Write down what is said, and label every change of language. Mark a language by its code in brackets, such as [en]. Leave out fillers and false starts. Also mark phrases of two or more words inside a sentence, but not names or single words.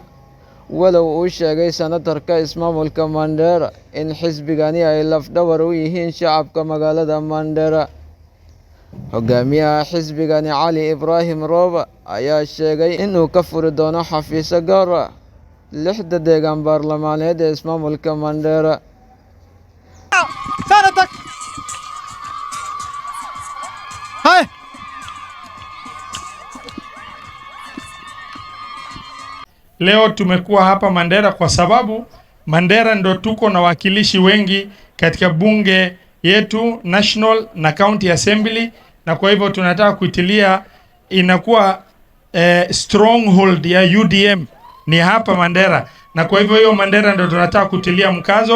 [so] walow uu sheegay senatarka ismaamulka Mandera in xisbigani ay lafdhabar u yihiin shacabka magaalada Mandera. Hogaamiyaha xisbigani Cali Ibrahim Roba ayaa sheegay inuu ka furi doono xafiisyo gaar ah 6 deegaan baarlamaaneed ee ismaamulka Mandera. [sw] Leo tumekuwa hapa Mandera kwa sababu Mandera ndo tuko na wakilishi wengi katika bunge yetu National na [en] County Assembly, [sw] na kwa hivyo tunataka kuitilia inakuwa stronghold ya UDM ni hapa Mandera, na kwa hivyo hiyo Mandera ndo tunataka kutilia mkazo.